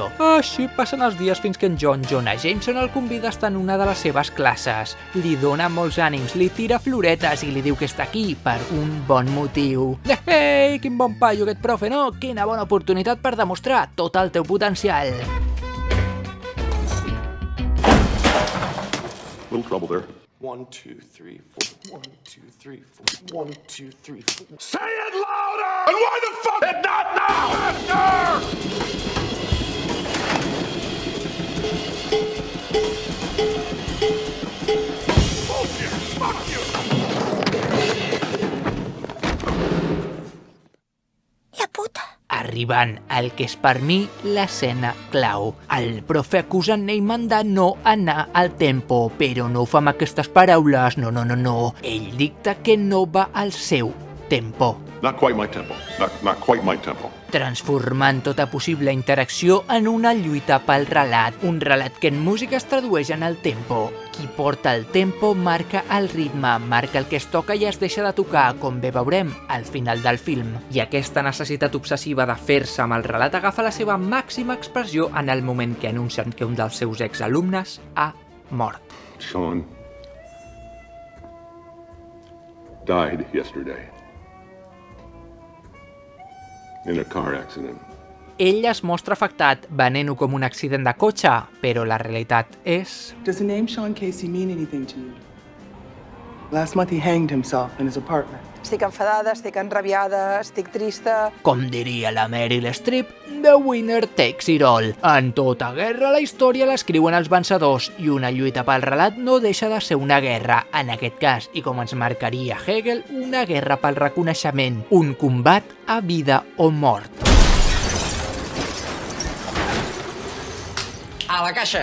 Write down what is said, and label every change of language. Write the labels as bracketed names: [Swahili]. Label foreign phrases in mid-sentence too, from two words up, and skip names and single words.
[Catalan] Així passen els dies fins que en John Jonah Jameson el convida a estar en una de les seves classes. Li dona molts ànims, li tira floretes i li diu que està aquí per un bon motiu. Ei, quin bon paio aquest profe, no? Quina bona oportunitat per demostrar tot el teu potencial. [English] Little trouble there. 1, 2, 3, 4. 1, 2, 3, 4. 1, 2, 3, 4. Say it louder! And why the fuck and not now? Faster! Bullshit! Fuck you! [Catalan] Arribant al que és per mi l'escena clau. El profe acusa Neiman de no anar al tempo, però no ho fa amb aquestes paraules, no. Ell dicta que no va al seu tempo. [English] Not quite my tempo. Not quite my tempo. [Catalan] Transformant tota possible interacció en una lluita pel relat. Un relat que en música es tradueix en el tempo. Qui porta el tempo marca el ritme, marca el que es toca i es deixa de tocar, com bé veurem al final del film. I aquesta necessitat obsessiva de fer-se amb el relat agafa la seva màxima expressió en el moment que anuncien que un dels seus exalumnes ha mort. [English] Sean died yesterday in a car accident. [Catalan] Ell es mostra afectat, venent-ho com un accident de cotxe, però la realitat és... [English] Does the name Sean Casey mean anything to you? Last month he hanged himself in his apartment. [Catalan] Estic enfadada, estic enrabiada, estic trista... Com diria la Meryl Streep, [English] the winner takes it all. [Catalan] En tota guerra la història l'escriuen els vencedors i una lluita pel relat no deixa de ser una guerra, en aquest cas, i com ens marcaria Hegel, una guerra pel reconeixement, un combat a vida o mort. A la caixa!